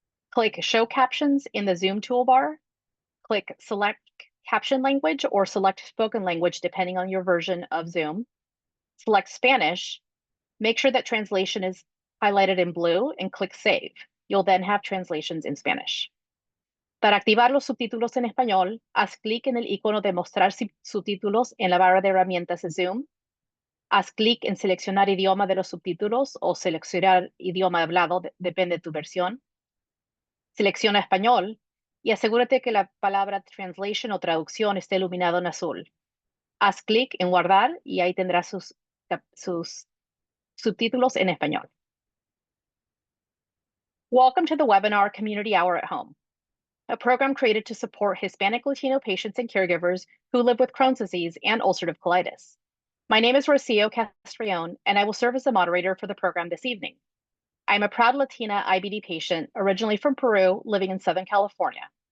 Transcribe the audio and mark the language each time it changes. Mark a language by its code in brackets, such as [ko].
[en] Click Show Captions in the Zoom toolbar. Click Select Caption Language or Select Spoken Language, depending on your version of Zoom. Select Spanish. Make sure that translation is highlighted in blue and click Save. You'll then have translations in Spanish. [es] Para activar los subtítulos en español, haz clic en el icono de mostrar subtítulos en la barra de herramientas de Zoom. Haz clic en seleccionar idioma de los subtítulos o seleccionar idioma hablado, depende de tu versión. Selecciona español y asegúrate que la palabra translation o traducción esté iluminado en azul. Haz clic en guardar y ahí tendrás sus subtítulos en español. [en] Welcome to the webinar Community Hour at Home, a program created to support Hispanic Latino patients and caregivers who live with Crohn's disease and ulcerative colitis. My name is Rocio Castrillon, and I will serve as the moderator for the program this evening. I'm a proud Latina IBD patient, originally from Peru, living in Southern California.